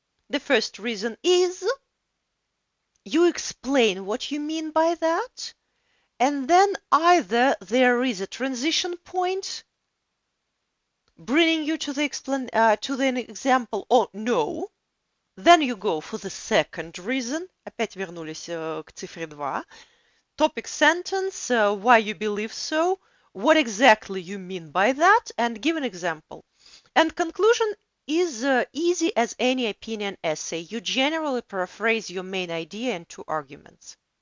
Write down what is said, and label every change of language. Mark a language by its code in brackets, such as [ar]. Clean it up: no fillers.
[en] The first reason is you explain what you mean by that, and then either there is a transition point bringing you to the example, or no, then you go for the second reason. [ru] Опять вернулись к цифре 2. [en] Topic sentence, why you believe so, what exactly you mean by that, and give an example. And conclusion is easy as any opinion essay. You generally paraphrase your main idea in 2 arguments.